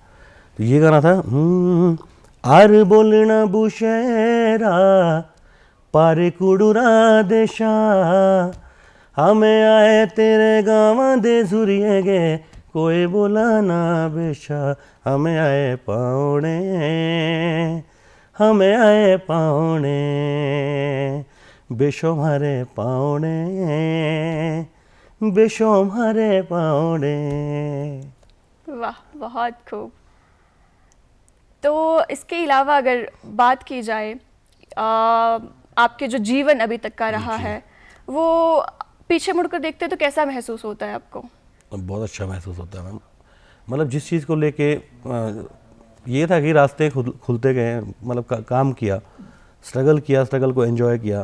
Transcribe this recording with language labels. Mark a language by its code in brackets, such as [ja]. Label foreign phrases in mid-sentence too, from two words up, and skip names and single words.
[hi] तो ये गाना था [bfz] आर बोलना बुशहरा पारे कुड़ुरा देशा, हमें आए तेरे गावा दे सुरिए गे, कोई बोला ना बेशा, हमें आए पावणे, हमें आए पावणे, बेशो मारे पावणे, बेशो मारे पावणे। [hi] वाह, बहुत खूब। तो इसके अलावा अगर बात की जाए, आपके जो जीवन अभी तक का रहा है, वो पीछे मुड़कर देखते हैं तो कैसा महसूस होता है आपको? बहुत अच्छा महसूस होता है मैम। मतलब जिस चीज़ को लेके ये था कि रास्ते खुलते गए, मतलब काम किया, स्ट्रगल किया, स्ट्रगल को एंजॉय किया।